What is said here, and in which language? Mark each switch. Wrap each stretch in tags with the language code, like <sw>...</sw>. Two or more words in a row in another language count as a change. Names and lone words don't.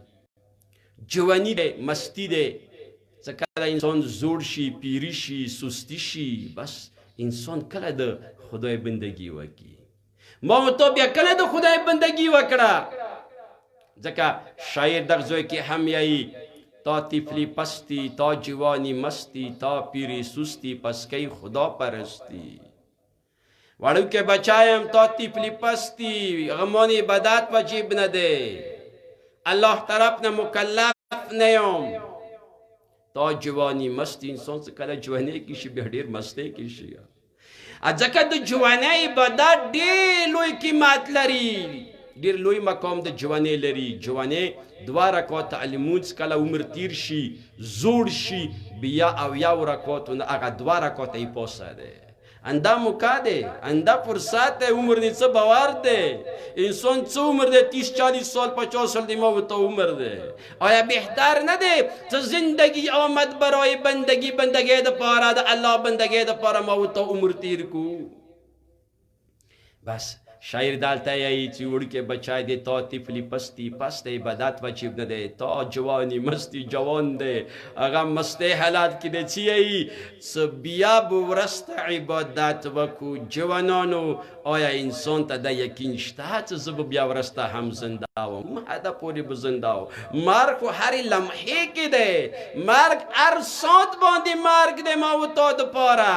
<ps>جوانی دی، مستی دی، څه کله انسان زوړ شي، پیری شي، سستی شي، بس انسان کله د خدای بندگی وکړي. ما ورته بیا کله د خدای بندگی وکړه؟ ځکه شاعر دغه ځای کې هم یایي</ps> <fa>تا طفلی پستی، تا جوانی مستی، تا پیری سستی، پس کی خدا پرستی.</fa> <ps>وړوکی بچایم،</ps> <fa>تا طفلی پستی،</fa> <ps>غمان عبادت واجب نه دی، الله طرف نه مکلف نه یم.</ps> <fa>تا جوانی مستی،</fa> <ps>انسان څه کله جوانی کې شي بیا ډېر مستی کې شي. ځکه د جوانی عبادت ډېر لوی قیمت لري، ډېر لوی مقام د جوانی لري. جوانی 2 رکعاته لمونځ کله عمر تیر شي، زوړ شي، بیا 80 رکعاتو نه هغه 2 رکعاته یې پوسه دی. انده موقع دی، انده فرصت دی، عمر دی څه باور دی. انسان څه عمر دی؟ 30-40 سال 50 سال دی، ما ورته عمر دی. آیا بهتر نه دی چې</ps> <fa>زندگی آمد برای بندگی،</fa> <ps>بندگی د پاره د الله بندگی د پاره ما ورته عمر تیر کو؟ بس شاعر دالته یایي چې وړوکی بچای دی،</ps> <fa>تا طفلی پستی،</fa> <ps>پس د عبادت واجب نه دی.</ps> <fa>تا جوانی مستی،</fa> <ps>جوان دی، هغه مستی حالات کې دی. چې یایي څه بیا به ورسته عبادت وکړو. جوانانو آیا انسان ته د یقین شته چې زه به بیا ورسته هم زنده وم؟ حده پورې به زنده وم. مرګ خو هرې لمحې کې دی، مرګ هر ساعت باندې مرګ دی ما و تا دپاره.</ps>